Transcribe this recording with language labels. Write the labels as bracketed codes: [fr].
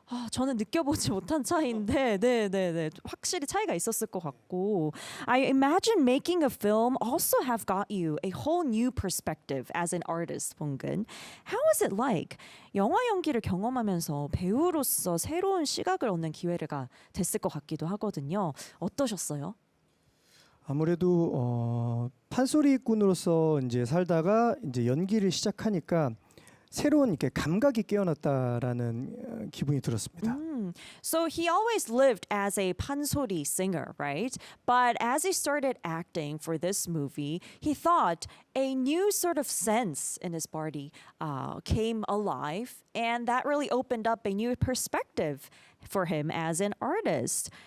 [ko] 저는 느껴보지 못한 차이인데, 네, 확실히 차이가 있었을 것 같고. [en] I imagine making a film also have got you a whole new perspective as an artist, 봉근. How was it like? [ko] 영화 연기를 경험하면서 배우로서 새로운 시각을 얻는 기회가 됐을 것 같기도 하거든요. 어떠셨어요? 아무래도 판소리꾼으로서 이제 살다가 이제 연기를 시작하니까 새로운 이렇게 감각이 깨어났다라는 기분이 들었습니다. [en] So he always lived as a pansori singer, right? But as he started acting for this movie, he thought a new sort of sense in his body came alive, and that really opened up a new perspective for him as an artist.